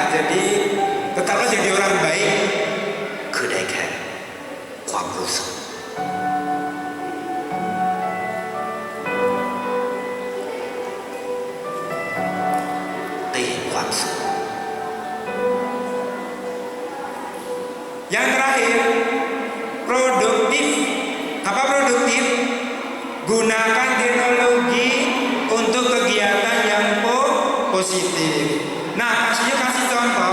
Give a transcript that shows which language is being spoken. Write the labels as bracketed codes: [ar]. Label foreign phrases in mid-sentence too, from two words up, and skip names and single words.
[id] Jadi tetaplah jadi orang baik. [th] คือได้แค่ความรู้สึกได้เห็นความสุข [id] Yang terakhir, produktif. Apa produktif? Gunakan teknologi untuk kegiatan yang positif. Nah, kasih contoh.